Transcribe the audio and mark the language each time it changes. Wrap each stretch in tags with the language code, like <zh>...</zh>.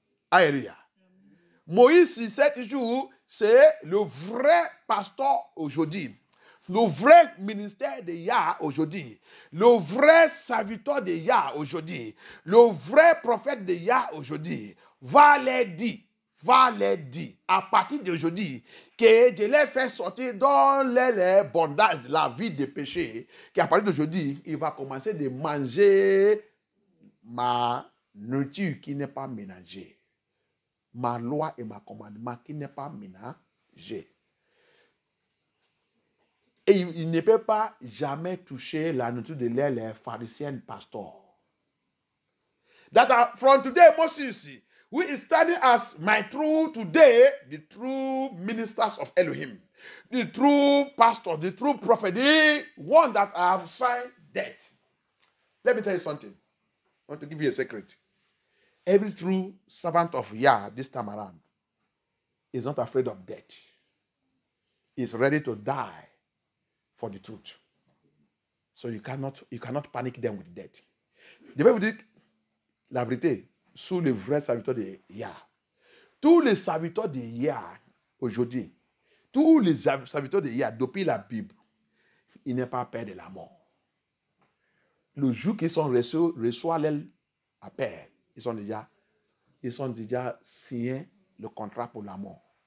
<fr>Alléluia. Moïse, cet jour, c'est le vrai pasteur aujourd'hui. Le vrai ministère de Yah aujourd'hui. Le vrai serviteur de Yah aujourd'hui. Le vrai prophète de Yah aujourd'hui. Va les dire, va les dire, à partir d'aujourd'hui, que je les fais sortir dans les bondages de la vie de péché, qu'à partir d'aujourd'hui, il va commencer de manger ma nourriture qui n'est pas ménagée. Ma loi et ma commandement qui n'est pas ménagé. Et il ne peut pas jamais toucher la nourriture de les pharisiens pasteurs.</fr> <en>That from today, Moses, who is standing as my true today, the true ministers of Elohim, the true pastor, the true prophet, the one that I have signed death. Let me tell you something. I want to give you a secret. Every true servant of Yah this time around is not afraid of death. He's ready to die for the truth. So you cannot panic them with death.</en> <fr>The Bible dit la vérité sous le vrai serviteur de Yah. Tous les serviteurs de Yah aujourd'hui, tous les serviteurs de Yah depuis la Bible, ils n'ont pas peur de la mort. Le jour qu'ils sont reçoivent l'appel, ils ont déjà signé le contrat pour la mort.</fr>